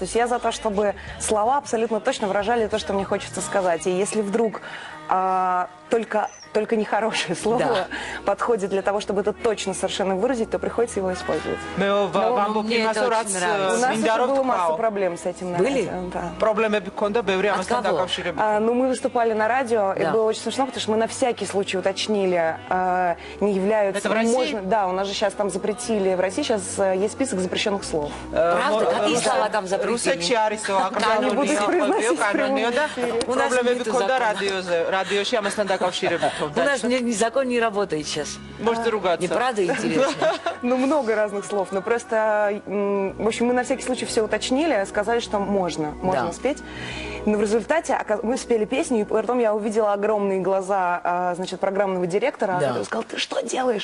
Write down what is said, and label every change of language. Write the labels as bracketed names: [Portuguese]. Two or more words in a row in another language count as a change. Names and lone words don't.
[Russian] То есть я за то, чтобы слова абсолютно точно выражали то, что мне хочется сказать. И если вдруг только нехорошее слово подходит для того, чтобы это точно совершенно выразить, то приходится его использовать. Мне это очень нравится. У нас уже было масса проблем с этим. Были? Да. [Georgian] Проблемები გქონდა ბევრი ამასთან დაკავშირებით. [Russian] Ну, мы выступали на радио, и было очень смешно, потому что мы на всякий случай уточнили, не являются... Это в России? Да, у нас же сейчас там запретили, в России сейчас есть список запрещенных слов. Правда? Какие слова там запретили? [Georgian] რუსეთში არის то [Russian] не буду их произносить в прямом [Georgian] და [Russian] эфире. [Georgian] პრობლემები გქონდა რადიოში ამასთან დაკავშირებით. [Russian] У нас закон не работает сейчас. Можете ругаться. Неправда, интересно? Ну, много разных слов, но просто, в общем, мы на всякий случай все уточнили, сказали, что можно спеть. Но в результате мы спели песню, и потом я увидела огромные глаза, значит, программного директора, который сказал: ты что делаешь?